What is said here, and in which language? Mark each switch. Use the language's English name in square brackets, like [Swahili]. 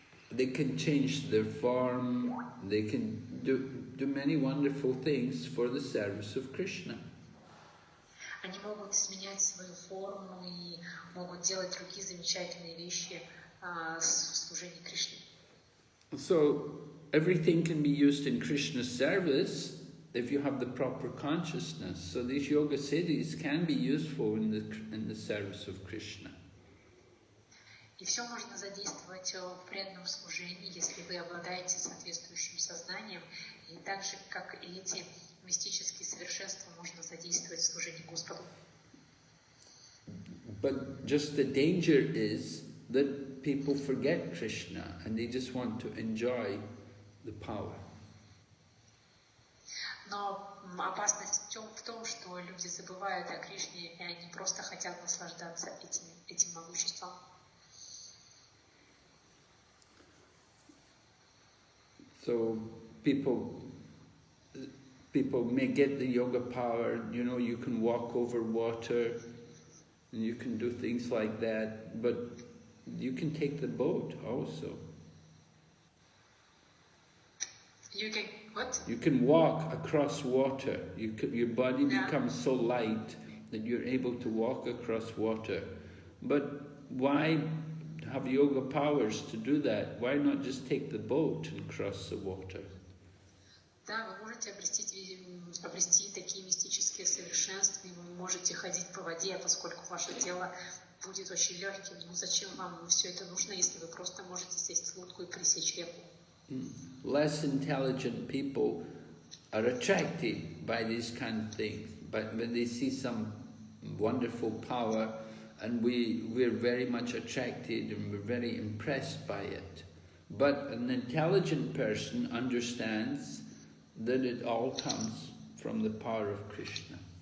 [English] They can change their form, they can do many wonderful things for the service of Krishna. [Russian] Они могут изменять свою форму и могут делать другие замечательные вещи в служении Кришне. [English] So everything can be used in Krishna's service if you have the proper consciousness. So these yoga siddhis can be useful in the service of Krishna. [Russian] И все можно задействовать в преданном служении, если вы обладаете соответствующим сознанием, и так же, как и эти мистические совершенства, можно задействовать в служении Господу. [English] But just the danger is that people forget Krishna and they just want to enjoy the power. [Russian] Но опасность в том, что люди забывают о Кришне, и они просто хотят наслаждаться этим могуществом. [English] So people may get the yoga power, you know, you can walk over water and you can do things like that, but you can take the boat also. You can what? You can walk across water. Your body becomes so light that you're able to walk across water. But why have yoga powers to do that? Why not just take the boat and cross the water? [Russian] Да, вы можете обрести такие мистические совершенства, и вы можете ходить по воде, поскольку ваше тело будет очень легким. Ну зачем вам все это нужно, если вы просто можете сесть в лодку и пересечь реку? [English] Less intelligent people are attracted by these kind of things, but when they see some wonderful power, and we're very much attracted and we're very impressed by it. But an intelligent person understands that it all comes from the power of Krishna.